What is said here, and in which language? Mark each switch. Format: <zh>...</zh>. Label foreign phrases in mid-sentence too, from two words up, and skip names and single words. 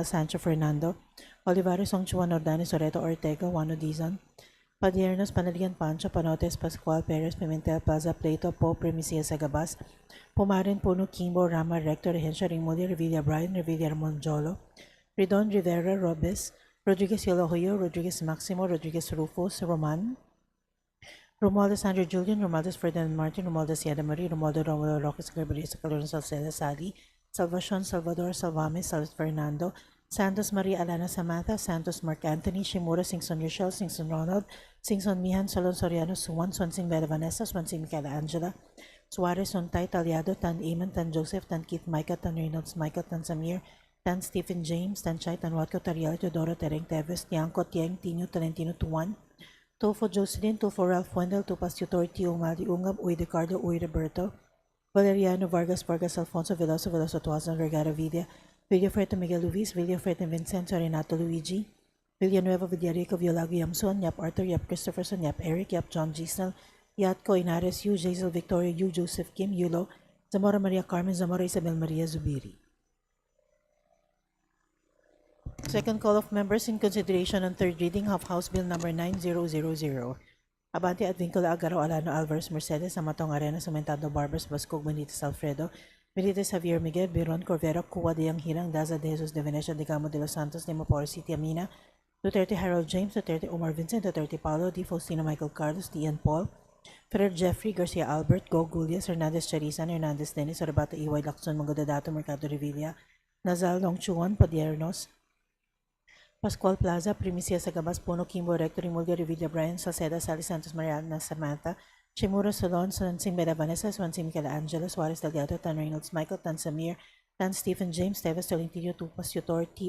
<en>Sancho Fernando, Olivares, Songchuan, Ordanes, Soreto, Ortega, Juano Dizon, Padiernos, Panalian Pancho, Panotes, Pascual, Perez, Pimentel, Plaza, Plato, Po, Primicia, Sagabas, Pumarin, Puno, Kimbo, Rama, Rector, Rehensha, Ringmulia, Revilla, Brian, Revilla, Monjolo, Ridon, Rivera, Robes, Rodriguez, Yolohoyo, Rodriguez, Maximo, Rodriguez, Rufus, Roman, Romualdez, Andrew Julian, Romualdez, Ferdinand Martin, Romualdez, Yada Marie, Romualdo, Romulo, Roques, Garbarisa, Calorno, Salceda, Sally, Salvacion, Salvador, Salvame, Salvat Fernando, Santos Maria Alana Samantha, Santos Mark Anthony, Shimura, Singson Rochelle, Singson Ronald, Singson Mihan, Solon Soriano, Suwan, Swansing Bella Vanessa, Swansing Michaela Angela, Suarez, Sontay, Talyado, Tan Eamon, Tan Joseph, Tan Keith Micah, Tan Reynolds Michael, Tan Samir, Tan Stephen James, Tan Chay, Tan Watko, Tariel, Teodoro, Tereng Teves, Tiangco, Tieng, Tino, Talentino, Tuan, Tofo Jocelyn, Tofo Ralph Wendell, Tupas Tutor, Tio Mali Ungab, Uy Ricardo, Uy Roberto, Valeriano Vargas, Vargas Alfonso, Veloso, Veloso Tuazon, Vergara Vida, Villafuerte Miguel Luis, Villafuerte Vincenzo, Renato Luigi, Villanueva, Villarico, Violago, Yamson, Yap Arthur, Yap Christopherson, Yap Eric, Yap John Gisnel, Yatco, Inares, Yu, Jaisel Victoria, Yu, Joseph Kim, Yulo, Zamora Maria Carmen, Zamora Isabel Maria Zubiri. Second call of members in consideration on third reading of House Bill number 9000. Abante Advincula Agaro Alano Alvarez Mercedes, Amatong Arena Sumentado Barbers, Bascog Benitez Alfredo, Benitez Javier Miguel, Biron Corvera, Cuba de Hirang, Daza de Jesus de Venecia, de Gamo de los Santos, de Mapor City, Amina, Duterte Harold James, Duterte Omar Vincent, Duterte Paulo, D. Faustino Michael Carlos, D. Ian Paul, Ferrer Jeffrey, Garcia Albert, Go Gulias, Hernandez Charisan, Hernandez Dennis, Orbata Iway Lacson, Mangodadato, Mercado Revilla, Nazal Longchuan, Padiernos, Pascual Plaza, Primicia Sagabas, Puno, Kimbo, Rector, Imulga, Revilla, Brian, Salceda, Sally Santos, Mariana, Samantha, Chimura, Solon, Swansing Beda Vanessa, Swansing Michaela Angela, Suarez Delgado, Tan Reynolds Michael, Tan Samir, Tan Stephen James, Teves, Tolentino, Tupas, Tutor, T.</en>